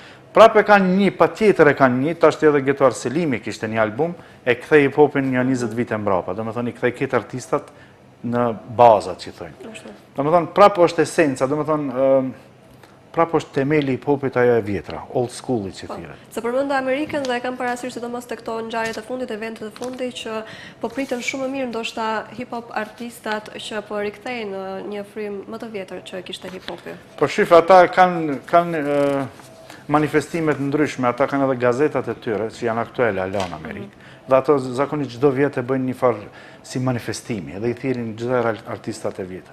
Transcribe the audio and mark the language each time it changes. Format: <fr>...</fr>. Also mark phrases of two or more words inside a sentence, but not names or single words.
<sq>Prape kanë një, pa tjetër e kanë një, tashti edhe Gjetuar Selimi kishte një album, e kthej hip-hopin një 20 vite mbrapa. Do me thonë, i kthej këtë artistat në bazat, që thojnë. Do me thonë, prape është esenca, do me thonë, prape është temeli hip-hopit ajo e vjetra,</sq> <en>old school-i</en> <sq>që thire. Se përmenda Amerikën dhe e kam parasysh sidomos të këto ngjarjet e fundit, eventet e fundit, që po pritën shumë mirë ndoshta hip-hop artistat që po rikthejnë një frymë më të vjetër që kishte hip-hopi. Po shif, ata kanë manifestimet ndryshme, ata kanë edhe gazetat e tyre, që janë aktuale ala në Amerikë, dhe ato zakonisht çdo vit e bëjnë një farë si manifestimi, dhe i thirrin çdo artistat e vjetër.</sq>